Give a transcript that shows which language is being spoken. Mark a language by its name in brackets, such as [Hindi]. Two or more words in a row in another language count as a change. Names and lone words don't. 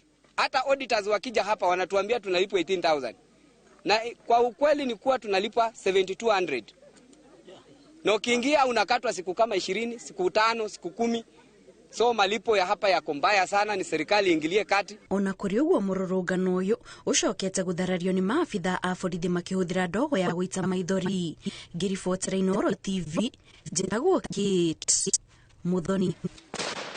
[Swahili] Hata auditors wakija hapa wanatuambia tunalipwa 18,000. Na kwa ukweli ni kuwa tunalipwa 7,200. Na ukiingia unakatwa siku kama 20, siku 5, siku 10. So malipo ya hapa yako mbaya sana, ni serikali ingilie kati. [Kikuyu] Ona kuri uguo mururungano uyu ucokete gutharario ni maabitha a borithi makihuthira ndogo ya guita maithori. Ngiribotera Inooro TV, njitagwo Kate Muthoni.